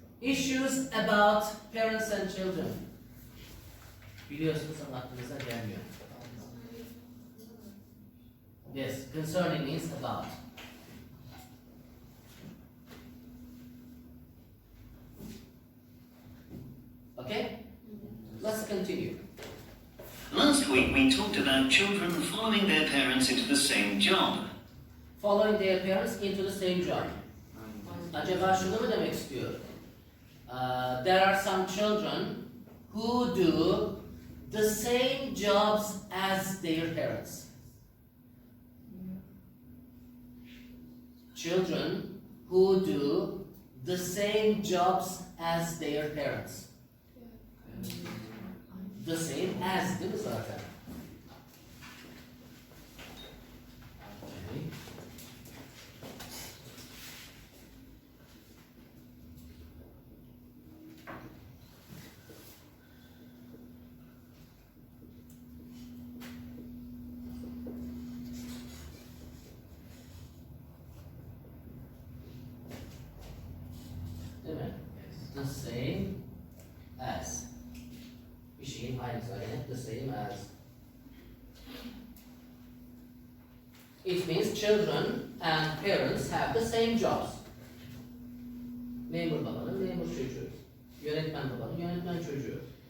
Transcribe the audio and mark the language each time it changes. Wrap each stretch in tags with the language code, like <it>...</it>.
<en>Issues about parents and children.</en> <tr>Biliyorsunuz ama aklınıza gelmiyor.</tr> <en>Yes, concerning means about. Okay? Let's continue. Last week we talked about children following their parents into the same job. Following their parents into the same job.</en> <tr>Acaba şunu mu demek istiyor?</tr> <en>There are some children who do the same jobs as their parents. Children who do the same jobs as their parents. The same as</en> <tr>değil mi zaten?</tr> <en>Okay.</en> <tr>Değil mi?</tr> <en>The same as.</en> <tr>Bir şeyin aynısı. Yani</tr> <en>the same as. It means children and parents have the same jobs.</en> <tr>Memur babanın memur çocuğu. Yönetmen babanın yönetmen çocuğu.</tr>